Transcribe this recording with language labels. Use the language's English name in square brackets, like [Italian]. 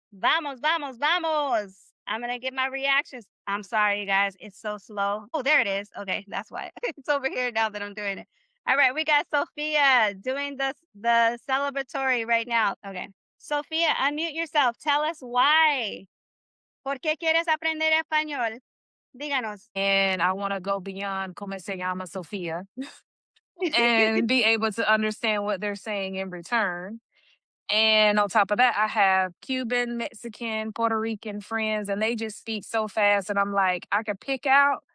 [Spanish] Vamos, vamos, vamos. [English] I'm going to get my reactions. I'm sorry, you guys. It's so slow. Oh, there it is. Okay, that's why. It's over here now that I'm doing it. All right, we got Sophia doing the celebratory right now. Okay. Sophia, unmute yourself. Tell us why. [Spanish] ¿Por qué quieres aprender español? Díganos. [English] And I want to go beyond [Spanish] como se llama [English] Sophia and be able to understand what they're saying in return. And on top of that, I have Cuban, Mexican, Puerto Rican friends, and they just speak so fast. And I'm like, I could pick out